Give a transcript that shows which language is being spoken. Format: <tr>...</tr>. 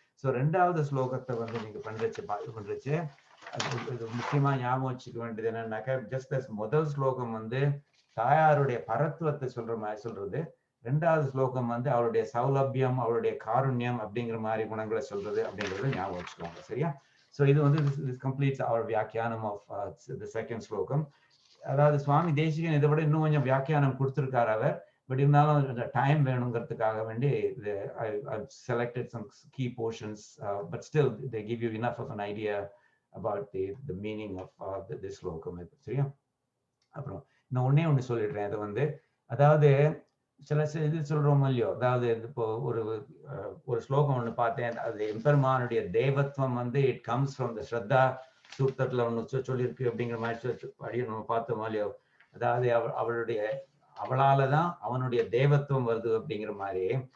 <ta>So 2வது ஸ்லோகத்தை வந்து நீங்க பண்றச்சு அது முக்கியமா ஞாபகம் வச்சுக்க வேண்டியது என்னன்னாக்கா, ஜஸ்ட் முதல் ஸ்லோகம் வந்து தாயாருடைய பரத்துவத்தை சொல்ற மாதிரி சொல்றது, 2வது ஸ்லோகம் வந்து அவருடைய சௌலபியம், அவருடைய காருண்யம் அப்படிங்கிற மாதிரி குணங்களை சொல்றது அப்படிங்கறத ஞாபகம் வச்சுக்கோங்க. சரியா? சோ இது வந்து கம்ப்ளீட்ஸ் அவர் வியாக்கியானம் ஆஃப் தி செகண்ட் ஸ்லோகம். அதாவது சுவாமி தேசிகன் இதை விட இன்னும் கொஞ்சம் வியாக்கியானம் கொடுத்திருக்காரு அவர்.</ta> <en>but</en> <ta>இருந்தாலும் டைம் வேணுங்கிறதுக்காக வேண்டி</ta> <en>I've selected some key portions, but still they give you enough of an idea about the meaning of this shlokam.</en> <ta>சரியா? அப்புறம் நான் ஒண்ணே ஒண்ணு சொல்லிடுறேன். அது வந்து அதாவது சில இது சொல்றோம் இல்லையோ, அதாவது இப்போ ஒரு ஸ்லோகம் ஒண்ணு பார்த்தேன். அது எம்பெருமானுடைய தேவத்துவம் வந்து</ta> <en>it comes from the</en> <ta>ஸ்ரத்தா சூக்தத்துல ஒண்ணு சொல்லியிருக்கு அப்படிங்கிற மாதிரி அப்படியே நம்ம பார்த்தோம் இல்லையோ. அதாவது அவளாலதான் அவனுடைய தேவத்துவம் வருது அப்படிங்கிற மாதிரி.</ta>